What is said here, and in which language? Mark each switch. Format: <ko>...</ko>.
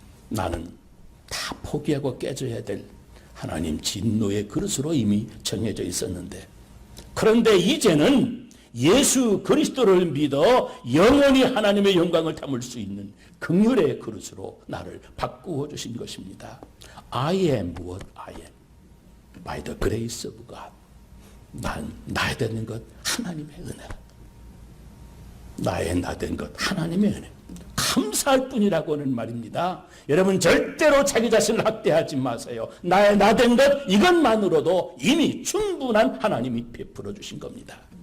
<ko>나는 다 포기하고 깨져야 될 하나님 진노의 그릇으로 이미 정해져 있었는데, 그런데 이제는 예수 그리스도를 믿어 영원히 하나님의 영광을 담을 수 있는 긍휼의 그릇으로 나를 바꾸어 주신 것입니다.</ko> <en>I am what I am by the grace of God.</en> <ko>난 나야 되는 것 하나님의 은혜라. 나의 나된 것 하나님의 은혜. 감사할 뿐이라고 하는 말입니다. 여러분, 절대로 자기 자신을 학대하지 마세요. 나의 나된 것 이것만으로도 이미 충분한 하나님이 베풀어 주신 겁니다.</ko>